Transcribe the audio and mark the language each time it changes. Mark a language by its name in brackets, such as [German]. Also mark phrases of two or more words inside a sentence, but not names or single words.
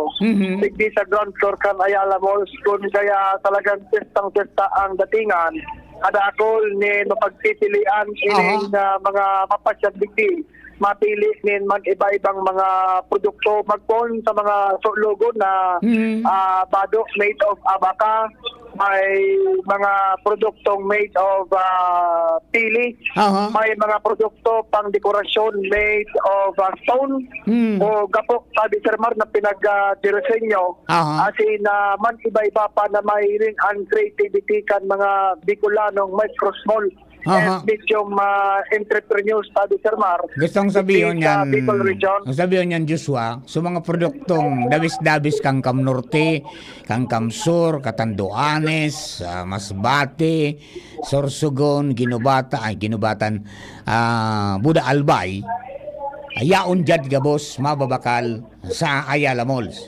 [Bikol] Digdi sa ground floor kan Ayala Malls kung kaya talagang pestang-pesta ang datingan. Ada akol ni mapagpipilian ining mga mapasyad digdi. Mapili nin mag-iba-ibang mga produkto magpon sa mga logo na bado [English] made of [Bikol] abaka, may mga produktong [English] made of [Bikol] pili, may mga produkto pang dekorasyon [English] made of stone [Bikol] o gapok sabi Sir Mar na pinag-diresenyo asin man iba-iba pa na may rin ang creativity kan mga Bicolanong [English] micro small and medium entrepreneurs [Bikol] sabi Sir Mar. [Filipino] Gustong sabihin yan, Bicol Region. ang sabihin yan Joshua, [Bikol] so mga produktong dabis-dabis kang Kam Norte, kang Kam Sur, Katanduanes, Masbate, Sorsogon, Ginubatan, Buda Albay, ayaon jad gabos mababakal sa Ayala Malls.